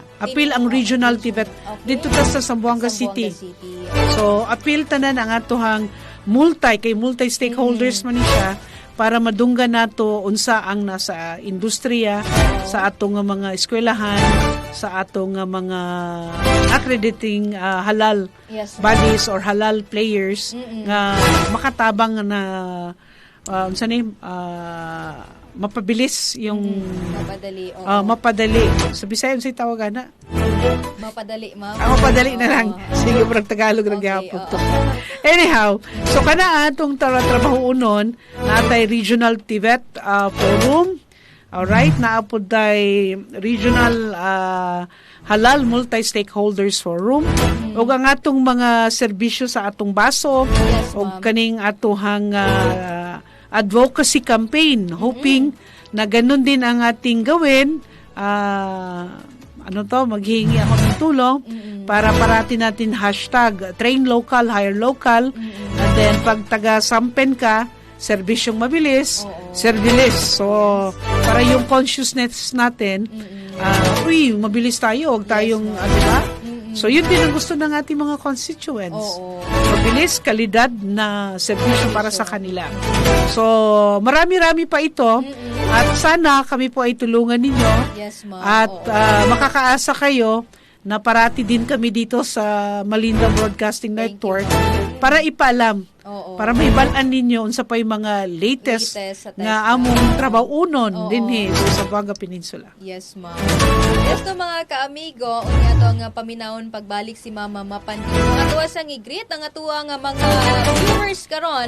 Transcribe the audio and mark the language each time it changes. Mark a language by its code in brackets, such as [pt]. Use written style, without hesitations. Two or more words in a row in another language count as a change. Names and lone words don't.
[ceb] Apil ang regional TVET dito ta sa Zamboanga City. So apil tanan ang atohang multi-stakeholders man ni siya para madunggan nato unsa ang nasa industriya, sa atong mga eskwelahan, sa atong mga [en] accrediting halal Yes, bodies or halal players [ceb] nga makatabang na unsa ni [tl] mapabilis yung [ceb] Mapadali. mapadali. Sa Bisaya unsay tawag ana? Mapadali, ma'am. Mapadali na lang. Sige, murag Tagalog ra gyapon to. Anyhow, so kana atong trabaho unon natay regional TVET forum. Alright, naapod tay [en] regional halal multi-stakeholders forum. [ceb] Ug ang atong mga serbisyo sa atong baso [en] Yes, [ceb] ug [en] ma'am. [ceb] kaning atohang [en] advocacy campaign, hoping [tl] na ganun din ang ating gawin. Maghihingi ako ng tulong para parati natin [en] hashtag train local, hire local, and then [tl] pag taga-sampen ka, serbisyong mabilis, servilis. So, para yung consciousness natin, mabilis tayo, huwag tayong, diba? So, yun din ang gusto ng ating mga constituents. Mabilis, kalidad na serbisyo para sa kanila. So, marami-rami pa ito. At sana kami po ay tulungan ninyo. [en] Yes, ma'am. [tl] At makakaasa kayo na parati din kami dito sa Malindang Broadcasting Network para ipaalam. [ceb] Para may balaan ninyo unsa pa yung mga latest nga among trabaho-unon dinhi sa Zamboanga Peninsula. [en] Yes, ma'am. [ceb] Yes, to mga ka-amigo, unya to nga paminawon pagbalik si Mama Mapandi. Ang atuwa sang i-greet ang atuwa nga mga viewers karon.